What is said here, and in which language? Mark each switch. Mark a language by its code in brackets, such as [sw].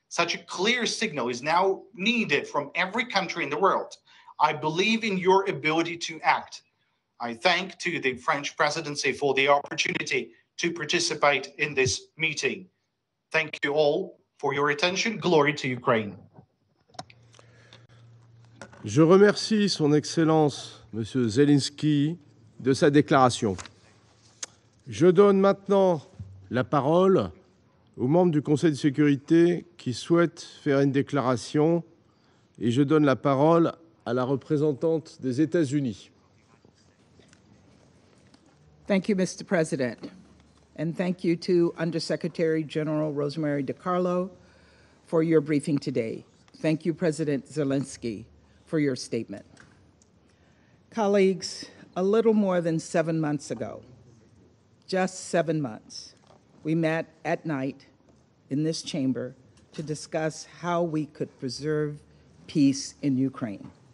[en] Such a clear signal is now needed from every country in the world. I believe in your ability to act. I thank to the French presidency for the opportunity to participate in this meeting. Thank you all for your attention. Glory to Ukraine. [fr] Je remercie son Excellence, M. Zelensky, de sa déclaration. Je donne maintenant la parole aux membres du Conseil de sécurité qui souhaitent faire une déclaration et je donne la parole à la représentante des États-Unis. [en] Thank you, Mr. President. And thank you to Undersecretary General Rosemary DiCarlo for your briefing today. Thank you, President Zelensky, for your statement. Colleagues, a little more than 7 months ago, just 7 months, we met at night in this chamber to discuss how we could preserve peace in Ukraine.